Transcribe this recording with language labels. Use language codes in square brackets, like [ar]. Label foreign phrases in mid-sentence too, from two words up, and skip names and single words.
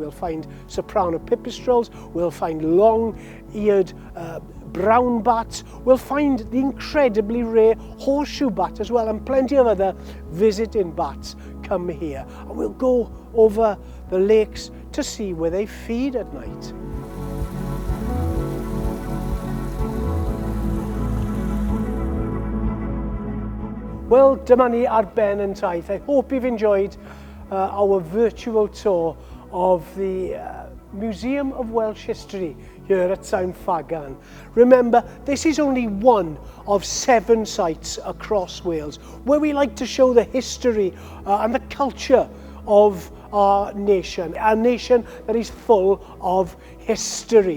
[en] We'll find soprano pipistrelles, we'll find long-eared brown bats, we'll find the incredibly rare horseshoe bat as well, and plenty of other visiting bats come here. And we'll go over the lakes to see where they feed at night. Well, [cy] dyma ni ar ben yn taith. [en] I hope you've enjoyed our virtual tour of the Museum of Welsh History here at St Fagans. Remember, this is only one of 7 sites across Wales where we like to show the history and the culture of our nation, a nation that is full of history.